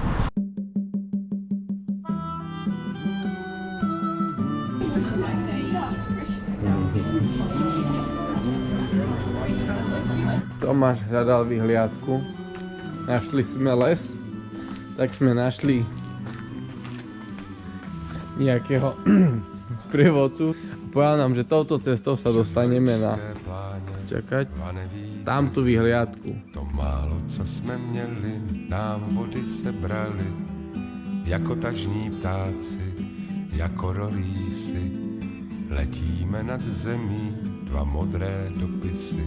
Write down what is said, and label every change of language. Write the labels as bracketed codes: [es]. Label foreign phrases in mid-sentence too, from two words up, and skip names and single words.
[sk] Tomáš hľadal vyhliadku. Našli sme les, tak sme našli nejakého sprievodcu. Povedal nám, že touto cestou sa dostaneme na tamtu vyhliadku. [cs] To málo, co jsme měli, nám vody sebrali, jako tažní ptáci, jako rolísi. Letíme nad zemí, dva modré dopisy.